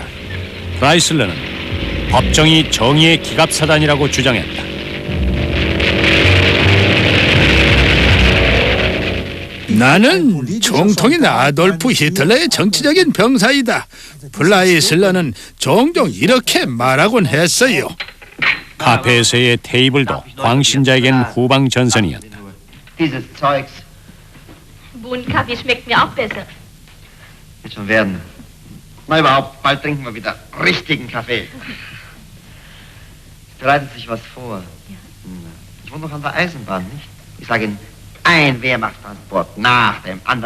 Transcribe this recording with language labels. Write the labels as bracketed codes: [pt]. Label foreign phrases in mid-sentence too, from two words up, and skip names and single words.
[ko] 프라이슬러는 법정이 정의의 기갑사단이라고 주장했다. 나는 총통인 아돌프 히틀러의 정치적인 병사이다. 플라이슬러는 종종 이렇게 말하곤 했어요. 카페에서의 테이블도 광신자에겐 후방 전선이었다. [de] Bohnenkaffee schmeckt mir auch besser. Wird schon werden. Na überhaupt, bald trinken wir wieder richtigen Kaffee. Bereitet sich was vor. Ich wohne noch an der Eisenbahn, nicht? Ich sage Ihnen, ein Wehrmachtstransport nach dem anderen.